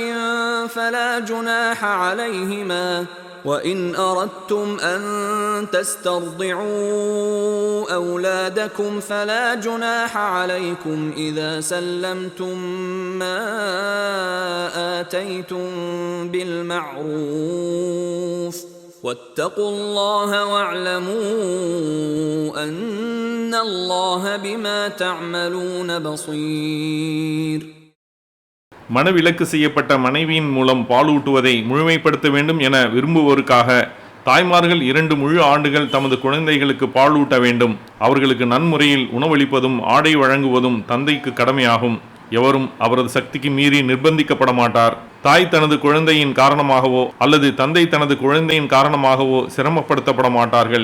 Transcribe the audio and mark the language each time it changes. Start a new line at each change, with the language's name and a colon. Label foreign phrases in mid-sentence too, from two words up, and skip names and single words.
Arabic: فَلَا جُنَاحَ عَلَيْهِمَا وَإِنْ أَرَدْتُمْ أَنْ تَسْتَرْضِعُوا أَوْلَادَكُمْ فَلَا جُنَاحَ عَلَيْكُمْ إِذَا سَلَّمْتُمْ مَا آتَيْتُمْ بِالْمَعْرُوفِ وَاتَّقُوا اللَّهَ وَاعْلَمُوا أَنَّ اللَّهَ بِمَا تَعْمَلُونَ بَصِيرٌ.
Tamil: மனவிலக்கு செய்யப்பட்ட மனைவியின் மூலம் பாலூட்டுவதை முழுமைப்படுத்த வேண்டும் என விரும்புவோருக்காக தாய்மார்கள் 2 முழு ஆண்டுகள் தமது குழந்தைகளுக்கு பாலூட்ட வேண்டும். அவர்களுக்கு நன்முறையில் உணவளிப்பதும் ஆடை வழங்குவதும் தந்தைக்கு கடமையாகும். எவரும் அவரது சக்திக்கு மீறி நிர்பந்திக்கப்பட மாட்டார். தாய் தனது குழந்தையின் காரணமாகவோ அல்லது தந்தை தனது குழந்தையின் காரணமாகவோ சிரமப்படுத்தப்பட மாட்டார்கள்.